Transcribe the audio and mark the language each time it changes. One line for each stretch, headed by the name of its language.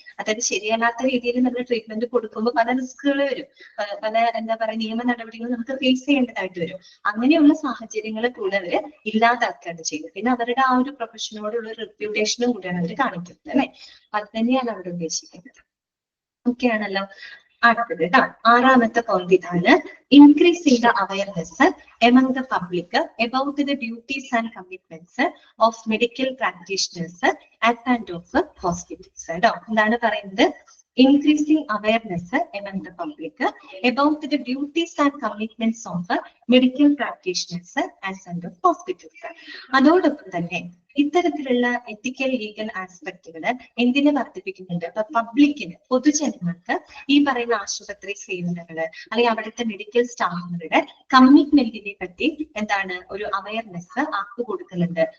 Malayalam: അതായത് ശരിയല്ലാത്ത രീതിയിൽ നമ്മൾ ട്രീറ്റ്മെന്റ് കൊടുക്കുമ്പോൾ പല റിസ്കുകൾ വരും, പല എന്താ പറയുക നിയമ നടപടികൾ നമുക്ക് ഫേസ് ചെയ്യേണ്ടതായിട്ട് വരും. അങ്ങനെയുള്ള സാഹചര്യങ്ങളെ കൂടെ അവര് ഇല്ലാതാക്കുകയാണ് ചെയ്യുന്നത്. പിന്നെ അവരുടെ ആ ഒരു പ്രൊഫഷനോടുള്ള ഒരു റെപ്യൂട്ടേഷനും കൂടിയാണ് അവർ കാണിക്കുന്നത്, അല്ലെ? അത് തന്നെയാണ് അവർ ഉദ്ദേശിക്കുന്നത്. ഓക്കെ ആണല്ലോ. അടുത്തത് കേട്ടോ, ആറാമത്തെ പോയിന്റ് ഇതാണ്,
English: Increasing the awareness among the public about the duties and commitments of medical practitioners and of hospitals.
Malayalam: കേട്ടോ, എന്താണ് പറയുന്നത്?
English: Increasing awareness among the public about the duties and commitments of medical practitioners and of hospitals.
Malayalam: അതോടൊപ്പം തന്നെ ഇത്തരത്തിലുള്ള എത്തിക്കൽ legal ആസ്പെക്ടുകൾ എന്തിനെ വർദ്ധിപ്പിക്കുന്നുണ്ട്? ഇപ്പൊ പബ്ലിക്കിന്, പൊതുജനങ്ങൾക്ക് ഈ പറയുന്ന ആശുപത്രി സേവനങ്ങള് അല്ലെങ്കിൽ അവിടുത്തെ മെഡിക്കൽ സ്റ്റാഫുകളുടെ കമ്മിറ്റ്മെന്റിനെ പറ്റി എന്താണ് ഒരു അവയർനെസ് ആർക്ക് കൊടുക്കുന്നുണ്ട്?